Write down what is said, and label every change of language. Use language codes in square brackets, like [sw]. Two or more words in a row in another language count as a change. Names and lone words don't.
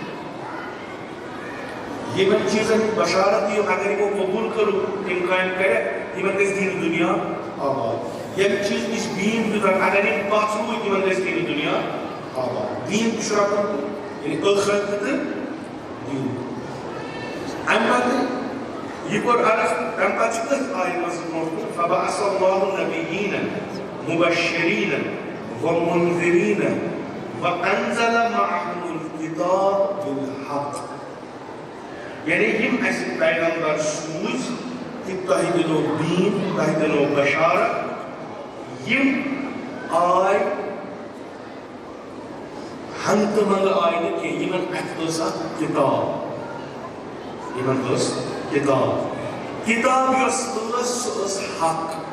[ks] یِمن چیٖزن ہٕنٛز بشارت دِیِو اگر یِمو قبوٗل کٔرٕکھ تِم کامہِ کرٮ۪کھ یِمن گژھِ دِنہٕ دُنیا آباد ییٚمہِ چیٖز نِش بیٖن دِتُکھ اگر یِم پتھ روٗدۍ یِمن گژھِ دِنہٕ دُنیا آباد دیٖن تہِ چھُ رٹُن یعنی ٲخرت تہِ تہٕ دیٖن اَمہِ پتہٕ یہ کوٚر عرض تَمہِ پتہٕ چھُ أتھۍ آیہِ منٛز برونٛٹھ کُن [ar] فَبَعَثَ اللَّهُ النَّبِيِّينَ مُبَشِّرِينَ وَمُنذِرِينَ وَأَنزَلَ مَعَهُمُ الْكِتَابَ بِالْحَقِّ [ks] یعنی یِم اَسہِ پیغمبر سوٗزۍ کہ تۄہہِ دِنو بیٖن تۄہہِ دِنو بشارت یِم آے ہنٛگتہٕ منٛگہٕ آے نہٕ کینٛہہ یِمن اَتھِ ٲس اکھ کِتاب یِمن ٲس کِتاب یۄس ٲس سۄ ٲس حق